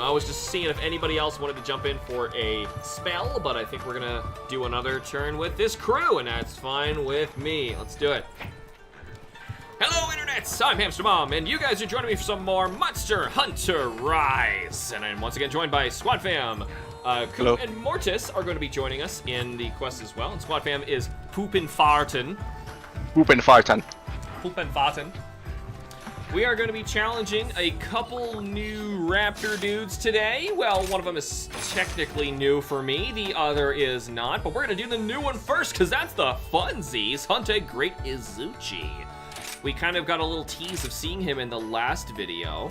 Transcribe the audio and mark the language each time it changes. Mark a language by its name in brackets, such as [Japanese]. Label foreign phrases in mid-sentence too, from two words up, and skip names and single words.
[English] I was just seeing if anybody else wanted to jump in for a spell, but I think we're gonna do another turn with this crew, and that's fine with me. Let's do it. Hello, internets! I'm HamsterBomb, and you guys are joining me for some more Monster Hunter Rise. And I'm once again joined by Squad Fam. Coop and Mortis are going to be joining us in the quest as well. And Squad Fam is Poopin' Fartin. Poopin' fartin'. Poopin' Fartin. We are going to be challenging a couple new raptor dudes today. Well, one of them is technically new for me, the other is not. But we're going to do the new one first, because that's the funsies. Hunt a Great Izuchi. We kind of got a little tease of seeing him in the last video.